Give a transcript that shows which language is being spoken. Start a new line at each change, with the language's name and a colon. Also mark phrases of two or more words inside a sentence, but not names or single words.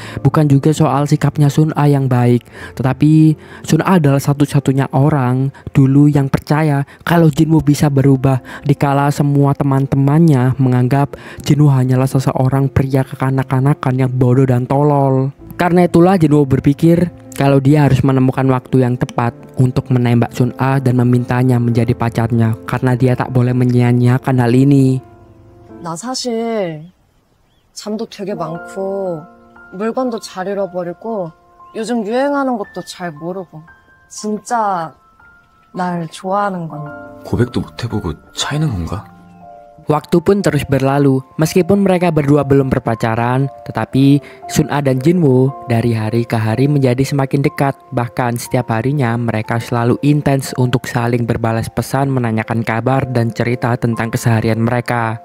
Indonesian: Bukan juga soal sikapnya Sun-ah yang baik, tetapi Sun-ah adalah satu-satunya orang dulu yang percaya kalau Jinwoo bisa berubah dikala semua teman-temannya menganggap Jinwoo hanyalah seseorang pria kekanak-kanakan yang bodoh dan tolol. Karena itulah Jinwoo berpikir kalau dia harus menemukan waktu yang tepat untuk menembak Sun-ah dan memintanya menjadi pacarnya, karena dia tak boleh menyia-nyiakan hal ini.
Korean: 나 사실 잠도 되게 많고 물건도 잘 잃어버리고 요즘 유행하는 것도 잘 모르고 진짜 날 좋아하는 건 고백도 못 해보고 차이는 건가?
Indonesian: Waktu pun terus berlalu. Meskipun mereka berdua belum berpacaran, tetapi Sun-ah dan Jinwoo dari hari ke hari menjadi semakin dekat. Bahkan setiap harinya mereka selalu intens untuk saling berbalas pesan, menanyakan kabar dan cerita tentang keseharian mereka.